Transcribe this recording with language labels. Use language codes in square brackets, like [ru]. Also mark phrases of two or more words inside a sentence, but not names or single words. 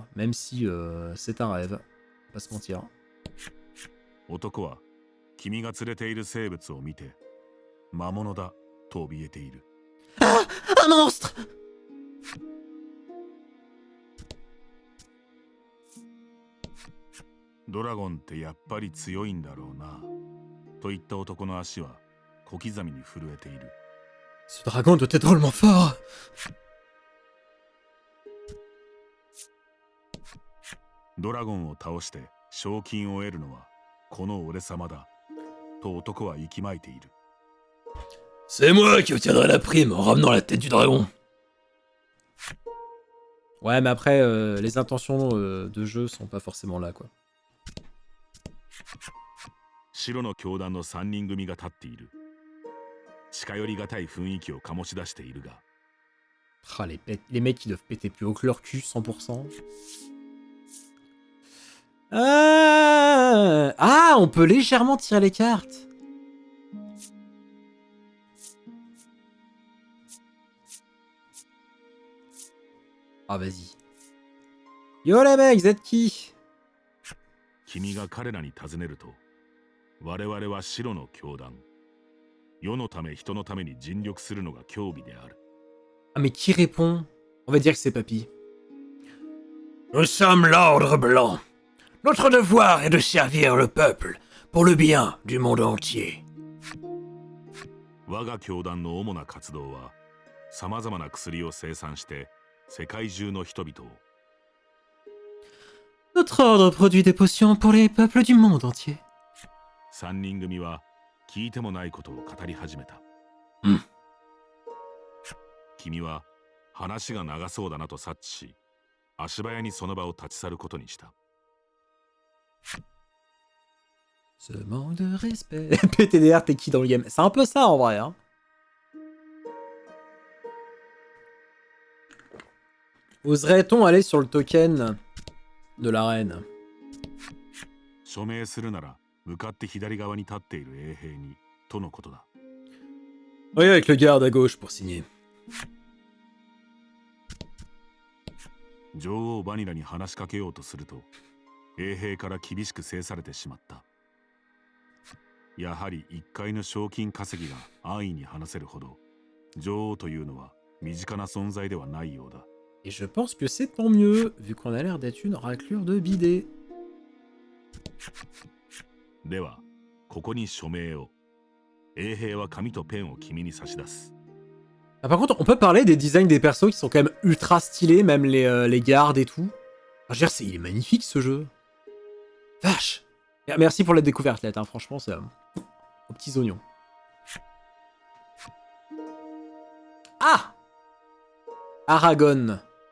[fr] Même si c'est un rêve, pas se mentir. [ja] 男は君が連れている生物を見て魔物だと怯えている。 [fr] Ah, un monstre! [ja] ドラゴンってやっぱり強いんだろうなと言った男の足は小刻みに震えている。 [fr] Ce dragon doit être drôlement fort. [ja] ドラゴンを倒して賞金を得るのはこの俺様だと男は息巻いている。 [fr] C'est moi qui obtiendrai la prime en ramenant la tête du dragon. Ouais, mais après, les intentions de jeu sont pas forcément là, quoi. [ja] 白の教団の3人組が立っている。近寄りがたい雰囲気を醸し出しているが。 [fr] Ah, les mecs qui doivent péter plus haut que leur cul, 100%. Ah, on peut légèrement tirer les cartes. Ah, vas-y. Yo les mecs, vous êtes qui? [ja] 君が彼らに尋ねると、我々は白の教団。世のため人のために尽力するのが教義である。 [fr] Ah, mais qui répond? On va dire que c'est Papy. Nous sommes l'Ordre Blanc. Notre devoir est de servir le peuple pour le bien du monde entier. [ja] 我が教団の主な活動は、さまざまな薬を生産して世界中の人々を。 [fr] Notre ordre produit des potions pour les peuples du monde entier. [ja] 3人組は聞いてもないことを語り始めた。 君は話が長そうだなと察知し、足早にその場を立ち去ることにした。 [fr] Ce manque de respect. PTDR, t'es qui dans le game? C'est un peu ça en vrai. Hein. Oserait-on aller sur le token de la reine? [ja] 署名するなら向かって左側に立っている衛兵にとのことだ。 [fr] Oui, avec le garde à gauche pour signer. [ja] 女王バニラに話しかけようとすると、衛兵から厳しく制されてしまった。やはり1階の賞金稼ぎが安易に話せるほど、女王というのは身近な存在ではないようだ。 [fr] Et je pense que c'est tant mieux, vu qu'on a l'air d'être une raclure de bidet. [ja] では、ここに署名を。衛兵は紙とペンを君に差し出す。 [fr] Ah, par contre, on peut parler des designs des persos qui sont quand même ultra stylés, même les gardes et tout. Enfin, je veux dire, il est magnifique ce jeu. Vache. Merci pour la découverte, Lette, hein. Franchement, c'est aux petits oignons. Ah, Aragon.